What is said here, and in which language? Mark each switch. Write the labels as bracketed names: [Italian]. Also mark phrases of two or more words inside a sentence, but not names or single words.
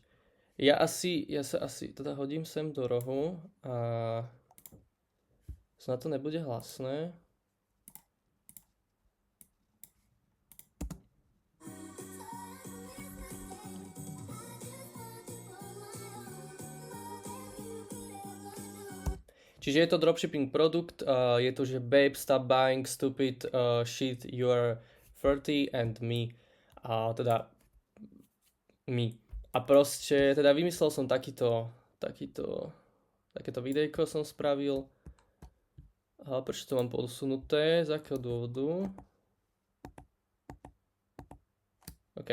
[Slovak] Ja sa asi teda hodím sem do rohu a snad to nebude hlasné. Čiže je to dropshipping produkt, je to, že [English] babe, stop buying stupid shit, you are 30 and me. [Slovak] Teda my. A proste, teda vymyslel som takéto videjko som spravil. Prečo to mám posunuté? Z akého dôvodu? OK.